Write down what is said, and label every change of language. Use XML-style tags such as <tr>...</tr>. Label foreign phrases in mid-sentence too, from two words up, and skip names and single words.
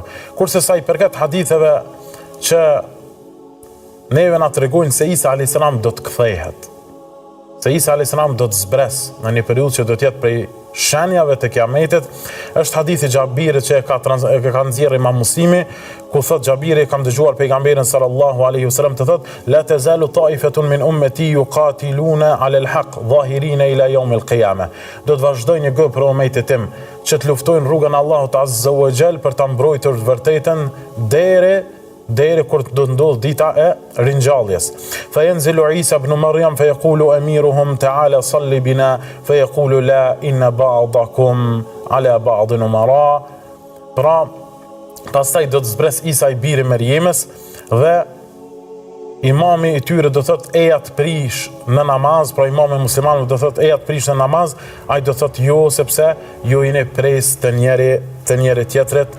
<sq>Kurse sa i përket haditheve që neve na tregojnë se Isa</sq> <ar>عليه السلام</ar> <sq>do të kthehet, se Isa</sq> <ar>عليه السلام</ar> <sq>do të zbres në një periudhë që do të jetë prej shenjave të Kiametit, është hadithi Xhabirit që e ka nxjerrë Imam Muslimi, ku thot Xhabiri: kam dëgjuar pejgamberin</sq> <ar>صلى الله عليه وسلم</ar> <sq>të thot:</sq> <ar>لا تزال طائفة من أمتي يقاتلون على الحق ظاهرين إلى يوم القيامة.</ar> <sq>Do të vazhdojë një grup për ummetin tim që të luftojnë rrugën e Allahut</sq> <ar>عز وجل</ar> <sq>për ta mbrojtur të vërtetën deri kur do të ndodh dita e ringjalljes.</sq> <ar>فينزل عيسى ابن مريم فيقول أميرهم تعال صل بنا فيقول لا إن بعضكم على بعض أمراء.</ar> <sq>Pra pastaj do të zbres Isa i biri Merjemës dhe imami i tyre do thot eja të prish në namaz, pra imami muslimanëve do thot eja të prish në namaz, ai do thot jo, sepse ju jeni pres të njëri tjetrit.</sq>